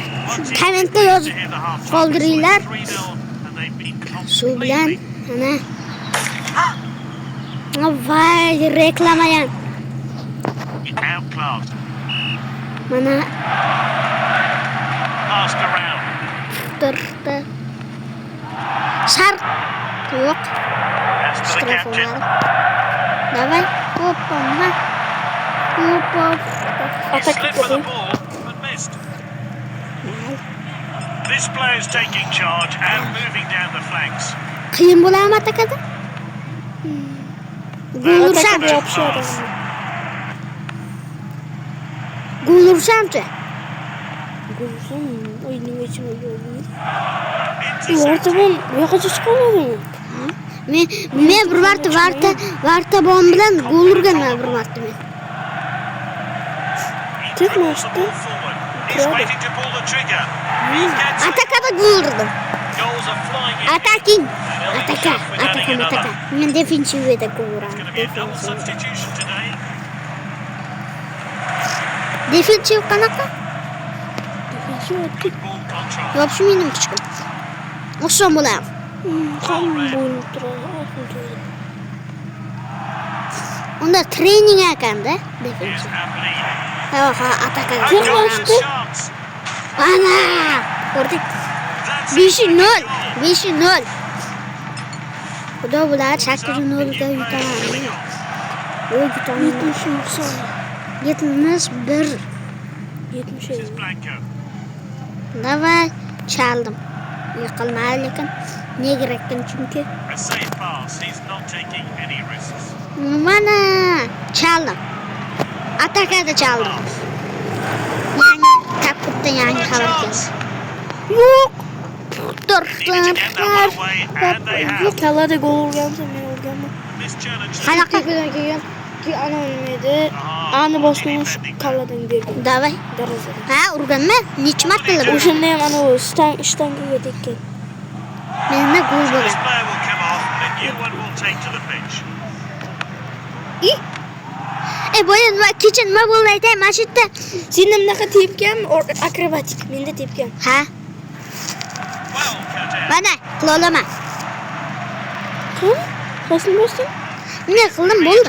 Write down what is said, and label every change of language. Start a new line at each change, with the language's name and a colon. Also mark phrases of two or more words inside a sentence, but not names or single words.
Uzbek: Kommentda yozib qoldiringlar. Shu bilan ana voy reklama ham.
English: Outclassed.
Uzbek: Mana
English: Passed around.
Uzbek: turibdi. Sharq yo'q.
English: That's to the captain.
Uzbek: Davay. Hoppa.
English: He slipped for the ball but missed. This player's taking charge and moving down the flanks.
Uzbek: Qiyin bo'ladimi atakada? Gol ursamchi. O'yinning ichida yo'q.
English: Intercepted.
Uzbek: Yo'qacha chiqamadimi? Men bir marta varta bom bilan gol urganman bir marta men.
English: He dribbles the ball forward. He's waiting to pull the trigger. He gets it.
Uzbek: Atakada gol urdim.
English: Goals are flying in. Attacking. And he'll be tough with adding another.
Uzbek: Men defensivda gol
English: It's going to be a double
Uzbek: uraman.
English: substitution today.
Uzbek: Defensiv qanaqa?
English: Good ball control.
Uzbek: Yo'q, shu mening kichkim. Oson bo'lar. Unda trening ekanda
English: Here's
Uzbek: defensiv.
English: Abley.
Uzbek: Ha, atakaga.
English: And golden chance.
Uzbek: Ana! Ko'rdik.
English: That's
Uzbek: 5-0. 5-0. Xudo bular 8-0 ga yutaman. Yo'q, yutaman. 71.
English: This is Blanco.
Uzbek: Давай. Chaldim. Yiqilmadi lekin nega ekan chunki
English: A safe pass. He's not taking any risks.
Uzbek: mana chaldim. Atakada chaldim.
English: Pass.
Uzbek: Yangi kapitda yangi
English: What a
Uzbek: xabar
English: chance.
Uzbek: keldi. Yo'q.
English: Needed to get that one away, and they have.
Uzbek: Kalada gol urgansa men urganman.
English: This challenge.
Uzbek: Qanaqa Keyin ana olmaydi. Ani boshqa kalladan bergan. Davay. Darvozada. Ha, urganmi? Necha marta qilib? O'shanda ham ana shtangaga tekkan. Menda gol
English: This
Uzbek: bo'lgan.
English: player will come off, and a new one will take to the pitch.
Uzbek: Boya nima kecha nima bo'ldi aytay, mana shu yerda. Senda bunaqa tepgan, akrobatik, menda tepgan. Ha,
English: Well, Curtis.
Uzbek: mana qila olaman. Qani? Qaysin bosding? Nima qildim bo'ldi.